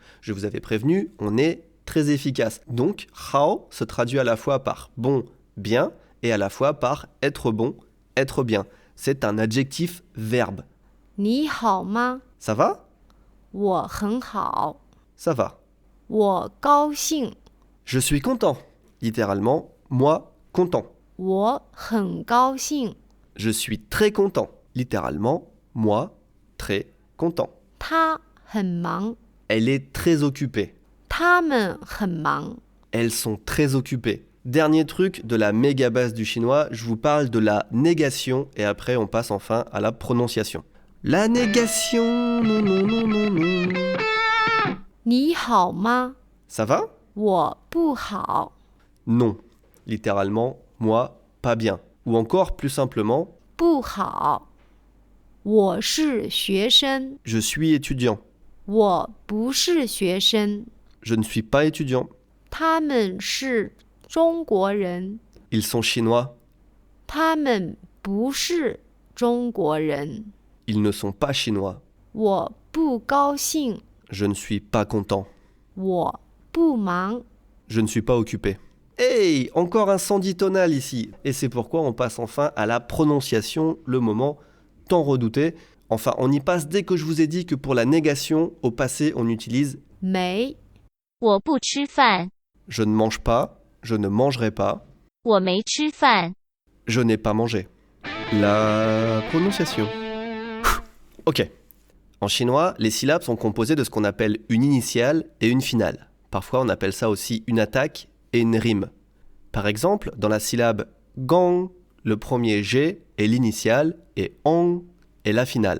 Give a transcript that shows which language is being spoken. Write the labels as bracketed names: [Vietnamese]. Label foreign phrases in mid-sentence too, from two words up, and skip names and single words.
[French] Je vous avais prévenu, on est très efficace. Donc, hao se traduit à la fois par bon, bien, et à la fois par être bon, être bien. C'est un adjectif verbe. [Chinese] 你好吗 [French] Ça va? [Chinese] 我很好 [French] Ça va. [Chinese] 我高兴 [French] Je suis content. Littéralement, moi, content. [Chinese] 我很高兴 [French] Je suis très content. Littéralement, moi, très content. [Chinese] 他很忙 [French] Elle est très occupée. [Chinese] 他们很忙 [French] Elles sont très occupées. Dernier truc de la méga base du chinois, je vous parle de la négation et après on passe enfin à la prononciation. La négation, non, non, non, non, non. [Chinese] 你好吗 [French] Ça va? [Chinese] 我不好 [French] Non. Littéralement, moi, pas bien. Ou encore, plus simplement, [Chinese] 不好我是学生 [French] je suis étudiant. [Chinese] 我不是学生 [French] Je ne suis pas étudiant. [Chinese] 他们是中国人 [French] Ils sont chinois. [Chinese] 他们不是中国人 [French] Ils ne sont pas chinois. [Chinese] 我不高兴 [French] Je ne suis pas content. [Chinese] 我不忙 [French] Je ne suis pas occupé. Hey, encore un sandhi-tonal ici. Et c'est pourquoi on passe enfin à la prononciation, le moment tant redouté. Enfin, on y passe dès que je vous ai dit que pour la négation, au passé, on utilise [Chinese] 没我不吃饭， [French] je ne mange pas, je ne mangerai pas, [Chinese] 我没吃饭， [French] je n'ai pas mangé. La prononciation. Ok. En chinois, les syllabes sont composées de ce qu'on appelle une initiale et une finale. Parfois, on appelle ça aussi une attaque et une rime. Par exemple, dans la syllabe gong, le premier G est l'initiale et ong est la finale.